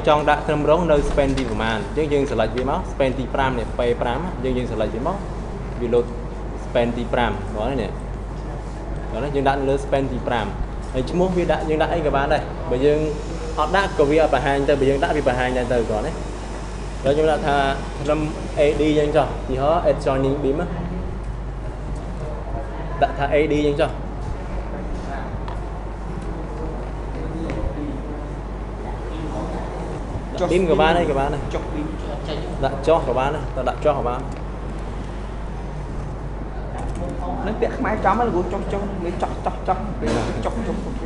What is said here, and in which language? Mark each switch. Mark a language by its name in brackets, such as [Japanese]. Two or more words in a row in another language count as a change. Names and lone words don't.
[Khmer] ចង់ដាក់ត្រឹមរងនៅ span ទីប្រមាណអញ្ចឹងយើង select វាមក span ទី5នេះ P5 យើង select វាមកវា load span ទី5បងនេះបងយើងដាក់លើ span ទី5ហើយឈ្មោះវាដាក់យើងដាក់អីក៏បានដែរបើយើងអត់ដាក់ក៏វាអត់បង្ហាញទៅបើយើងដាក់វាបង្ហាញដែរទៅបងណាហើយខ្ញុំដាក់ថាត្រឹម AD យើងចុះទីហោ [English] add joining beam [Khmer] ដាក់ថា AD យើងចុះប៊ីមក៏បានដែរចុះប៊ីមដាក់ចុះក៏បានដែរតើដាក់ចុះក៏បាន នឹងពាក់ខ្មែរចំហ្នឹងគ្រូចុះវាចុះពេលចុះគេ